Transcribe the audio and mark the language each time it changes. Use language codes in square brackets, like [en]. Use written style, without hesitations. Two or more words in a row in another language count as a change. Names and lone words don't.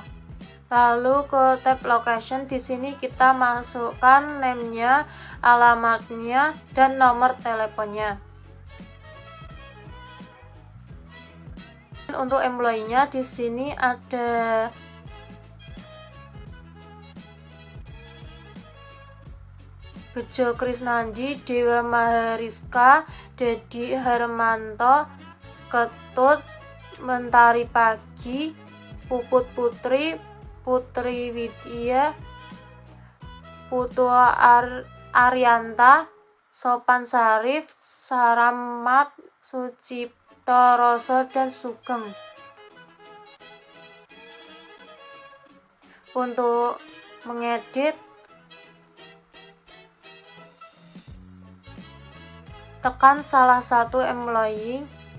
[id] Lalu ke [en] tab location, [id] di sini kita masukkan name-nya, alamatnya, dan nomor teleponnya. Untuk employee-nya, di sini ada Bejo Krisnandi, Dewa Mahariska, Dedi Hermanto, Ketut, Mentari Pagi, Puput Putri, Putri Widya, Putu Aryanta, Sopan Sarif, Saramat, Sucipto Roso, dan Sugeng. Untuk mengedit, tekan salah satu employee.